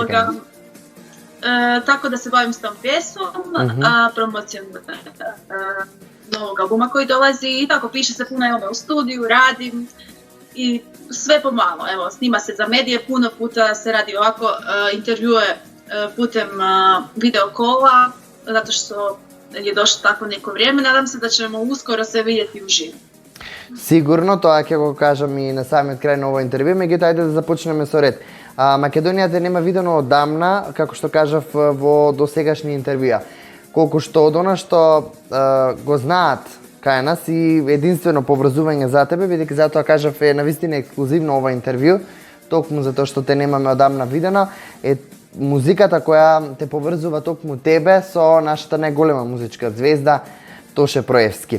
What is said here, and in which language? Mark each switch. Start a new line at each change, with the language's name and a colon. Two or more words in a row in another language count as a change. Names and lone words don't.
Croatian: tako da se bavim s tom pjesmom, promocijom novog albuma koji dolazi i tako piše se puno, evo me u studiju, radim i sve pomalo, evo, snima se za medije, puno puta se radi ovako intervjue putem
English: video kola,
Croatian: zato što je došlo tako neko vrijeme, nadam se da ćemo uskoro se vidjeti uživo.
Macedonian: Сигурно, тоа ќе го кажам и на самиот крај на овој интервју, меѓутоа ајде да започнеме со ред. Македонија те нема видено одамна, како што кажав во досегашни интервјуа. Колку што од она што го знаат кај нас и единствено поврзување за тебе, бидејќи затоа кажав е навистина ексклузивно ова интервју, токму затоа што те немаме одамна видено, е музиката која те поврзува токму тебе со нашата најголема музичка звезда Тоше Проевски.